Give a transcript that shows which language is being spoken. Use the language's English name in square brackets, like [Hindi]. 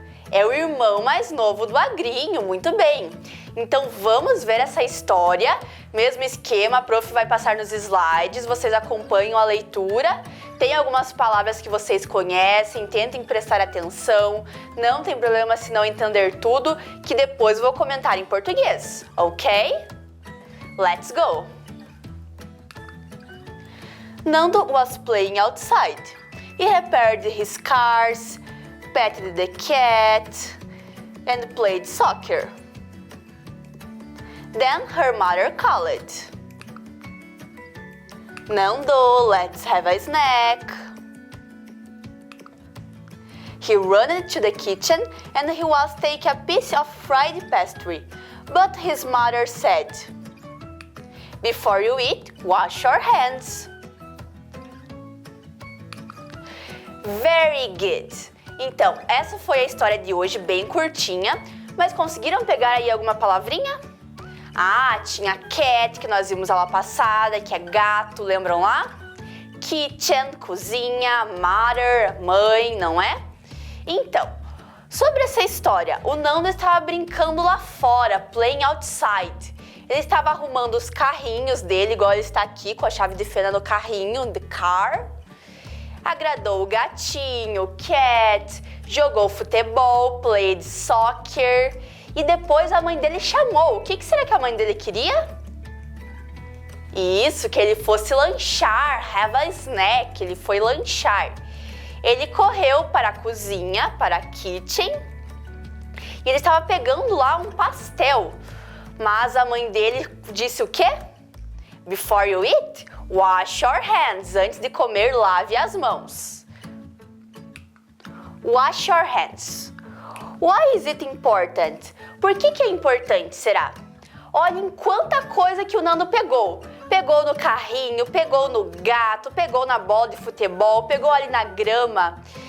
[Portuguese] É o irmão mais novo do Agrinho, muito bem. Então vamos ver essa história, mesmo esquema, a prof vai passar nos slides, vocês acompanham a leitura. Tem algumas palavras que vocês conhecem, tentem prestar atenção, não tem problema se não entender tudo, que depois eu vou comentar em português, ok? [English] Let's go! Nando was playing outside. He repaired his cars, petted the cat, and played soccer. Then her mother called. Nando, let's have a snack. He ran to the kitchen and he was taking a piece of fried pastry, but his mother said, "Before you eat, wash your hands." Very good! [Portuguese] Então, essa foi a história de hoje, bem curtinha, mas conseguiram pegar aí alguma palavrinha? Ah, tinha cat, que nós vimos aula passada, que é gato, lembram lá? Kitchen, cozinha, mother, mãe, não é? Então, sobre essa história, o Nando estava brincando lá fora, [English] playing outside. [Portuguese] Ele estava arrumando os carrinhos dele, igual ele está aqui com a chave de fenda no carrinho, the car. Agradou o gatinho, cat, jogou futebol, [English] played soccer. [Portuguese] E depois a mãe dele chamou. O que será que a mãe dele queria? Isso, que ele fosse lanchar, [English] have a snack, [Portuguese] ele foi lanchar. Ele correu para a cozinha, para a kitchen, e ele estava pegando lá um pastel. Mas a mãe dele disse o quê? [English] Before you eat, wash your hands. [Portuguese] Antes de comer, lave as mãos. [English] Wash your hands. Why is it important? [Portuguese] Por que é importante, será? Olhem quanta coisa que o Nando pegou. Pegou no carrinho, pegou no gato, pegou na bola de futebol, pegou ali na grama.